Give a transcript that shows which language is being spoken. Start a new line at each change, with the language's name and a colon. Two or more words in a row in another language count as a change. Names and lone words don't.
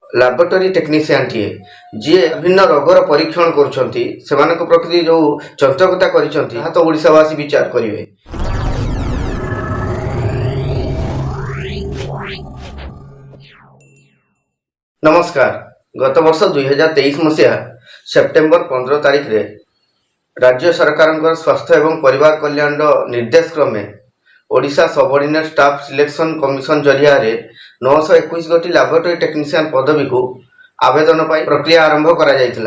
English: laboratory technician
Odia: ଯିଏ ବିଭିନ୍ନ ରୋଗର ପରୀକ୍ଷଣ କରୁଛନ୍ତି ସେମାନଙ୍କ ପ୍ରତି ଯେଉଁ ଚଞ୍ଚକତା କରିଛନ୍ତି ତାହା ତ ଓଡ଼ିଶାବାସୀ ବିଚାର କରିବେ। नमस्कार। ଗତ ବର୍ଷ 2023 ମସିହା ସେପ୍ଟେମ୍ବର 15 ତାରିଖରେ ରାଜ୍ୟ ସରକାର ସ୍ୱାସ୍ଥ୍ୟ ଏବଂ ପରିବାର କଲ୍ୟାଣ ନିର୍ଦ୍ଦେଶ କ୍ରମେ ଓଡ଼ିଶା ସବଅର୍ଡିନେଟ ଷ୍ଟାଫ ସିଲେକ୍ସନ କମିଶନ ଜରିଆ 921 ଗୋଟି
English: laboratory technician
Odia: ପଦବୀକୁ ଆବେଦନ ପାଇଁ ପ୍ରକ୍ରିୟା ଆରମ୍ଭ କରାଯାଇଥିଲା।